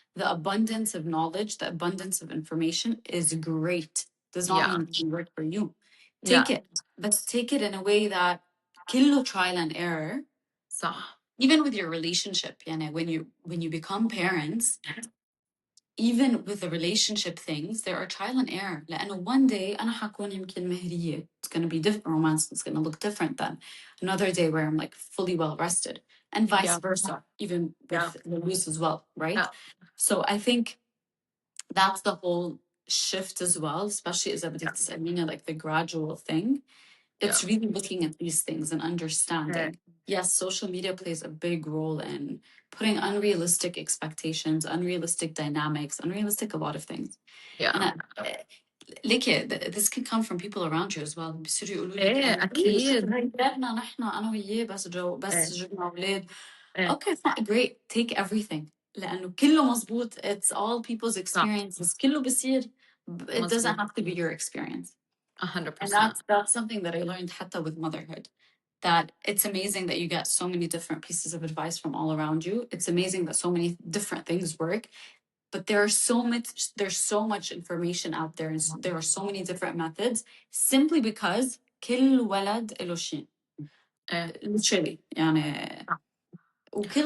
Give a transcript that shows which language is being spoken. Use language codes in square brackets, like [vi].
[en] The abundance of knowledge, the abundance of information is great. Does not Yeah. mean it can work for you. Take Yeah. it, but take it in a way that [ar] كله [en] trial and error. [ar] صح. [en] Even with your relationship, [ar] يعني [en] when you become parents, even with the relationship things, there are trial and error. [ar] لأنه [en] one day [ar] أنا حكون يمكن مهرية. [en] It's going to be different. Romance is going to look different than another day where I'm like fully well rested, and vice Yeah. versa, even Yeah. with Louise as well, right? Yeah. So I think that's the whole shift as well, especially as Yeah. [ar] بدك تسأليني [en] like the gradual thing. Yeah. It's really looking at these things and Yeah. understanding. Yes, social media plays a big role in putting unrealistic expectations, unrealistic dynamics, unrealistic a lot of things. And Yeah. [ar] ليك [en] this can come from people around you as well. [ar] بيصيروا يقولوا لك ايه شوف اكيد. هي حياتنا نحن انا وياه بس ايه. جبنا اولاد. ايه. [en] Okay, fine, great. Take everything. [ar] لأنه كله مزبوط. [en] It's all people's [ar] صح. [en] experiences. [ar] كله بصير. [en] It doesn't [ar] مظبوط. [en] have to be your experience. And 100%. that's something that I learned [ar] حتى [en] with motherhood. That it's amazing that you get so many different pieces of advice from all around you. It's amazing that so many different things work, but there's so much information out there, and there are so many different methods, simply because [ar] كل ولد له شيء. ايه. [en] Literally [ar] يعني وكل